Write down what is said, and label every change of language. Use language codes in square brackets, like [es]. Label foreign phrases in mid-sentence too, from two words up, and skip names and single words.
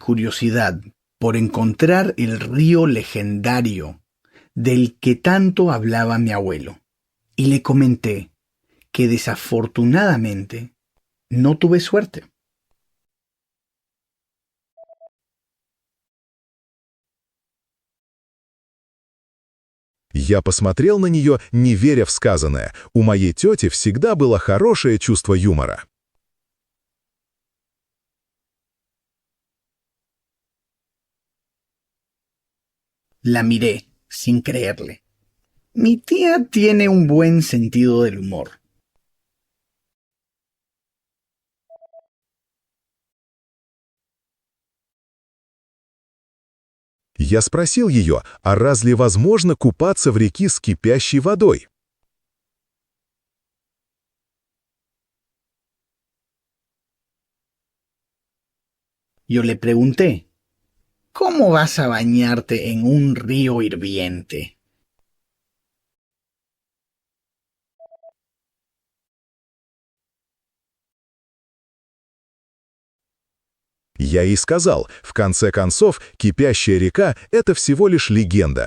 [es] curiosidad por encontrar el río legendario del que tanto hablaba mi abuelo, y le comenté que desafortunadamente no tuve suerte. [ru] Я посмотрел на нее, не веря в сказанное. У моей тети всегда было хорошее чувство юмора. [es] La miré, sin creerle. Mi tía tiene un buen sentido del humor. [ru] Я спросил ее, а разве возможно купаться в реке с кипящей водой? [es] Yo le pregunté, ¿cómo vas a bañarte en un río hirviente? [ru] Я ей сказал, в конце концов, кипящая река — это всего лишь легенда.